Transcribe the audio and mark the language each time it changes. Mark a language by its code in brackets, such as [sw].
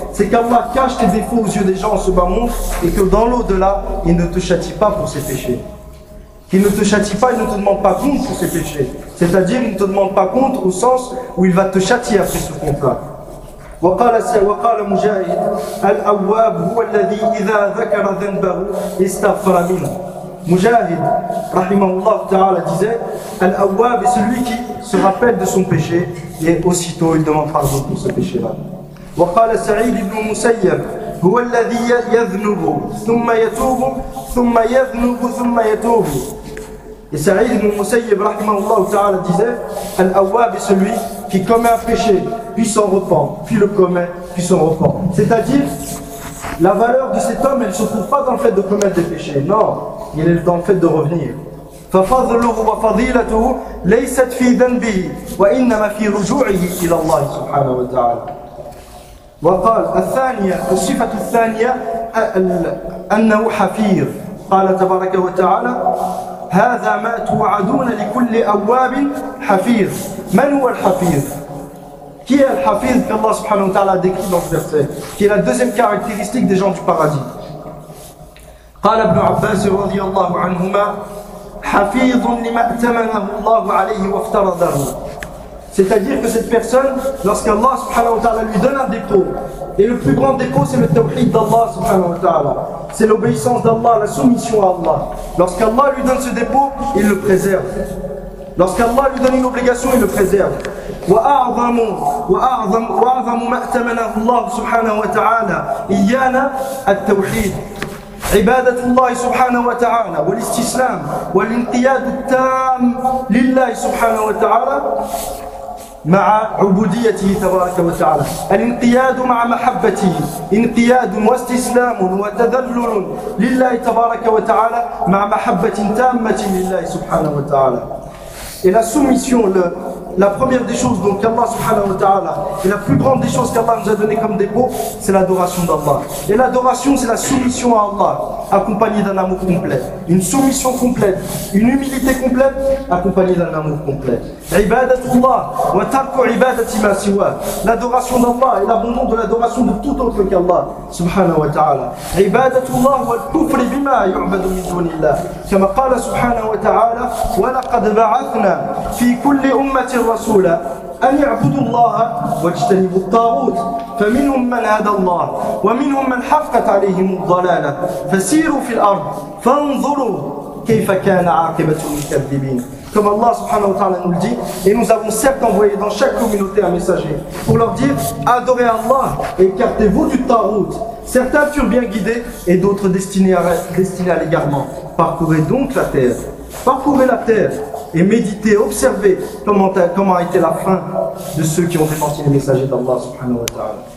[fr] C'est qu'Allah cache tes défauts aux yeux des gens en ce bas monde et que dans l'au-delà, il ne te châtie pas pour ses péchés. Qu'il ne te châtie pas, il ne te demande pas compte pour ses péchés. C'est-à-dire, il ne te demande pas compte au sens où il va te châtier après ce compte-là. [ar] وقال مجاهد الأواب هو الذي إذا ذكر ذنبه استغفر منه. [fr] Mujahid, rahimahullah ta'ala, disait, Al-Awwab est celui qui se rappelle de son péché et aussitôt il demande pardon pour ce péché-là. [ar] وقال سعيد بن مسيب هو الذي يذنب ثم يتوب ثم يذنب ثم يتوب. [fr] Et Saïd ibn Musayyib, rahimahullah ta'ala, disait, Al-Awwab est celui qui commet un péché, puis s'en repent, puis le commet, puis s'en repent. C'est-à-dire, la valeur de cet homme, elle ne se trouve pas dans le fait de commettre des péchés, non, il est dans le fait de revenir. [ar] فَفَضْلُهُ وَفَضِيلَتُهُ لَيْسَتْ فِي ذَنْبِهِ وَإِنَّمَا فِي رُجُوعِهِ إِلَى اللَّهِ سُبْحَانَهُ وَتَعَالَى. وقال الثانية الصفة الثانية أنه حفير. قال تبارك وتعالى هذا ما توعدون لكل أواب حفير. من هو الحفير؟ [fr] Qui est le hafiz qu'Allah subhanahu wa ta'ala a décrit dans ce verset, qui est la deuxième caractéristique des gens du paradis. [ar] قال ابن عباس رضي الله عنهما حفيظ لما ائتمنه الله عليه وافترضه. [fr] C'est-à-dire que cette personne, lorsqu'Allah subhanahu wa ta'ala lui donne un dépôt, et le plus grand dépôt c'est le tawhid d'Allah subhanahu wa ta'ala, c'est l'obéissance d'Allah, la soumission à Allah. Lorsqu'Allah lui donne ce dépôt, il le préserve. Lorsqu'Allah lui donne une obligation, il le préserve. [ar] وأعظم ما أتمنه الله سبحانه وتعالى إيانا التوحيد عبادة الله سبحانه وتعالى والاستسلام والانقياد التام لله سبحانه وتعالى مع عبوديته تبارك وتعالى الانقياد مع محبته انقياد واستسلام وتذلل لله تبارك وتعالى مع محبة تامة لله سبحانه وتعالى. [fr] Et la soumission, la première des choses donc qu'Allah subhanahu wa ta'ala, et la plus grande des choses qu'Allah nous a donné comme dépôt, c'est l'adoration d'Allah. Et l'adoration, c'est la soumission à Allah, accompagnée d'un amour complet. Une soumission complète, une humilité complète, accompagnée d'un amour complet. [ar] Ibadatullah, wa tarku ibadati ma siwa. [fr] L'adoration d'Allah et l'abandon de l'adoration de tout autre qu'Allah subhanahu wa ta'ala. [ar] Ibadatullah, wa kufri bima yu'badu min dunillah. [fr] Comme [ar] قال subhanahu wa ta'ala, wa laqad ba'ath في كل أمة رسولا أن يعبدوا الله واجتنبوا الطاغوت فمنهم من هدى الله ومنهم من حقت عليهم الضلالة فسيروا في الأرض فانظروا كيف كان عاقبة المكذبين. [fr] Comme Allah subhanahu wa ta'ala nous le dit, et nous avons certes envoyé dans chaque communauté un messager pour leur dire, adorez Allah, écartez-vous du tarout. Certains furent bien guidés et d'autres destinés à l'égarement. Parcourez donc la terre, parcourez la terre et méditez, observez comment a été la fin de ceux qui ont démenti les messagers d'Allah subhanahu wa ta'ala.